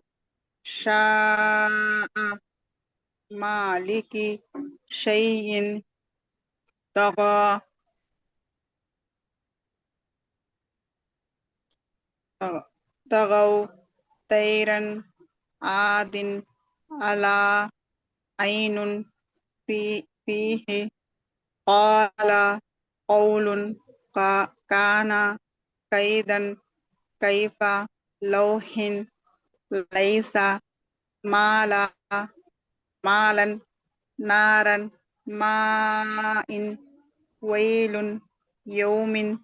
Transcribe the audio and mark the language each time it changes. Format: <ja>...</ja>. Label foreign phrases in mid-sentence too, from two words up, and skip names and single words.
<ar>شاء مالك شيء تغو طيرا عاد علا عين فيه قال قول كان كيدا كيف لوح ليس مالا نارا ماء ويل يوم</ar>